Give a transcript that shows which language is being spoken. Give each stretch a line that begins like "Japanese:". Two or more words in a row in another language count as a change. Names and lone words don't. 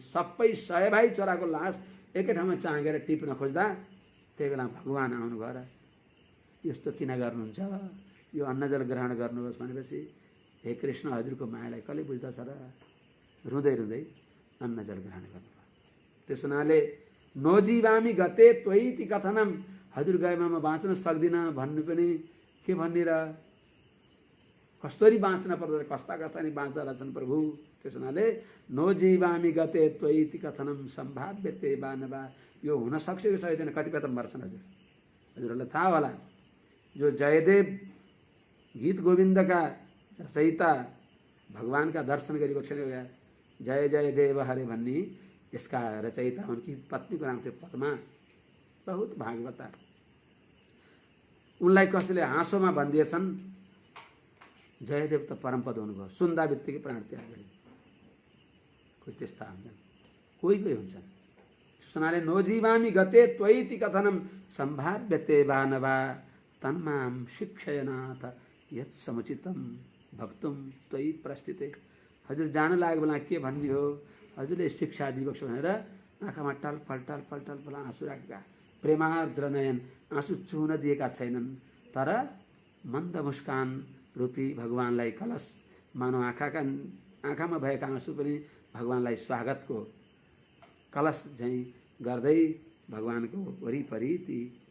Nepali: सबै 100 भाइ छोराको लास एकै ठाउँमा चाँगेर टिप्न खोज्दा त्यही बेला भगवान आउनुभयो र यस्तो किन गर्नुहुन्छ, यो अन्नजल ग्रहण गर्नुहोस् भनेपछि हे कृष्ण हजुरको मायालाई कसले बुझ्दछ र, रुँदै रुँदै अन्नजल ग्रहण गर्नुभयो। त्यस हुनाले
Sanskrit: नोजीवामी गते त्वयिति कथनम,
Nepali: हजुर गएमा म बाँच्न सक्दिनँ भन्नु पनि के भन्ने र, कसरी बाँच्न पर्दछ, कस्ता कस्ता नि बाँच्दा रहेछन् प्रभु। त्यस हुनाले
Sanskrit: नो जीवामी गते त्वयिति कथनम सम्भाव्यते वा नवा,
Nepali: यो हुन सक्छ कि सक्दैन, कतिपय त मर्छन्। हजुरहरूलाई थाहा होला, जो जयदेव गीत गोविन्दका रचयिता भगवानका दर्शन गरिबक्सेन, जय जय देव हरे भन्ने यसका रचयिता उनकी पत्नीको नाम थियो पद्मा, बहुत भागवता। उनलाई कसैले हाँसोमा भनिदिएछन् जयदेव त परमपद हुनुभयो, सुन्दा बित्तिकै प्राण त्याग गरे। कोही त्यस्ता हुन्छन्, कोही कोही हुन्छन्।
Sanskrit: सुनाले नोजीवामी गते त्वयिति कथनम सम्भाव्यते वा नवा तन्माम शिक्षयनाथ यत् समुचितम भक्तुम त्वयि प्रस्थिते।
Nepali: हजुर जान लागेको बेला के भन्ने हो, हजुरले शिक्षा दिइबक्छु भनेर आँखामा टलफल टलफल टलफल आँसु राखेका, प्रेमार्द्र नयन, आँसु चुहन दिएका छैनन्, तर मन्द मुस्कान रूपी भगवानलाई कलश, मानव आँखामा भएका आँसु पनि भगवानलाई स्वागतको कलश झैँ गर्दै भगवानको वरिपरि ती